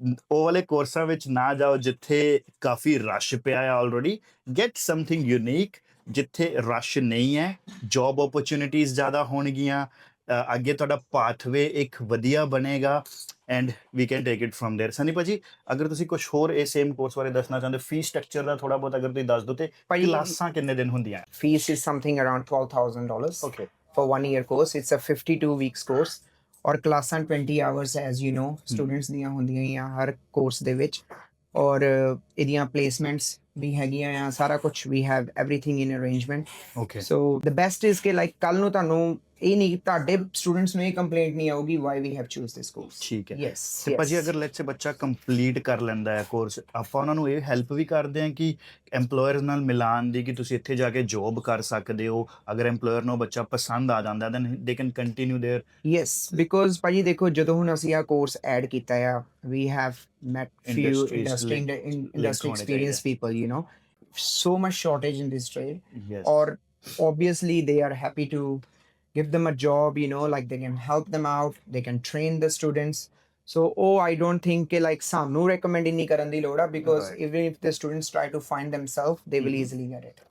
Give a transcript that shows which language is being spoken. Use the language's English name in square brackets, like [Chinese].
[Punjabi] ਉਹ ਵਾਲੇ ਕੋਰਸਾਂ ਵਿੱਚ ਨਾ ਜਾਓ ਜਿੱਥੇ ਕਾਫੀ ਰਸ਼ ਪਿਆ ਹੈ [English] already get something unique [Punjabi] ਜਿੱਥੇ ਰਸ਼ ਨਹੀਂ ਹੈ ਜੌਬ ਓਪਰਚੁਨਿਟੀਜ਼ ਜ਼ਿਆਦਾ ਹੋਣਗੀਆਂ ਅੱਗੇ ਤੁਹਾਡਾ ਪਾਥਵੇ ਇੱਕ ਵਧੀਆ ਬਣੇਗਾ [English] and we can take it from there [Punjabi] Sunny ਭਾਜੀ ਅਗਰ ਤੁਸੀਂ ਕੁਝ ਹੋਰ ਇਹ ਸੇਮ ਕੋਰਸ ਬਾਰੇ ਦੱਸਣਾ ਚਾਹੁੰਦੇ ਫੀਸ ਸਟਰਕਚਰ ਦਾ ਥੋੜਾ ਬਹੁਤ ਅਗਰ ਤੁਸੀਂ ਦੱਸ ਦਿਓ ਤੇ ਕਲਾਸਾਂ ਕਿੰਨੇ ਦਿਨ ਹੁੰਦੀਆਂ [English] fees is something around $12,000 okay for 1 year course it's a 52 weeks course ਔਰ ਕਲਾਸਾਂ 20 hours as you know students [Punjabi] ਦੀਆਂ ਹੁੰਦੀਆਂ ਹੀ ਆ ਹਰ ਕੋਰਸ ਦੇ ਵਿੱਚ ਔਰ ਇਹਦੀਆਂ ਪਲੇਸਮੈਂਟਸ ਵੀ ਹੈਗੀਆਂ ਆ ਸਾਰਾ ਕੁਝ [English] we have everything in arrangement okay so the best is [Punjabi] ਕਿ like ਕੱਲ ਨੂੰ ਤੁਹਾਨੂੰ ਇਹ ਨਹੀਂ ਤੁਹਾਡੇ ਸਟੂਡੈਂਟਸ ਨੂੰ ਇਹ ਕੰਪਲੇਂਟ ਨਹੀਂ ਆਊਗੀ [English] why we have choose this course [Punjabi] ਠੀਕ ਹੈ [English] yes [Punjabi] ਤੇ ਭਾਜੀ ਅਗਰ [English] let's say [Punjabi] ਬੱਚਾ ਕੰਪਲੀਟ ਕਰ ਲੈਂਦਾ ਹੈ ਕੋਰਸ ਆਪਾਂ ਉਹਨਾਂ ਨੂੰ ਇਹ ਹੈਲਪ ਵੀ ਕਰਦੇ ਹਾਂ ਕਿ EMPLOYERS ਨਾਲ ਮਿਲਾਨ ਦੀ ਕਿ ਤੁਸੀਂ ਇੱਥੇ ਜਾ ਕੇ ਜੌਬ ਕਰ ਸਕਦੇ ਹੋ ਅਗਰ EMPLOYER ਨੂੰ ਬੱਚਾ ਪਸੰਦ ਆ ਜਾਂਦਾ then they can continue their [English] yes because [Punjabi] ਭਾਜੀ ਦੇਖੋ ਜਦੋਂ ਹੁਣ ਅਸੀਂ ਆ ਕੋਰਸ ਐਡ ਕੀਤਾ ਆ [English] we have met few industry experienced people you know so much shortage in this trade yes or obviously they are happy to give them a job you know like they can help them out they can train the students so I don't think like [Punjabi] ਸਾਨੂੰ recommend ਨਹੀਂ ਕਰਨ ਦੀ ਲੋੜ ਆ [English] because even if the students try to find themselves they will easily get it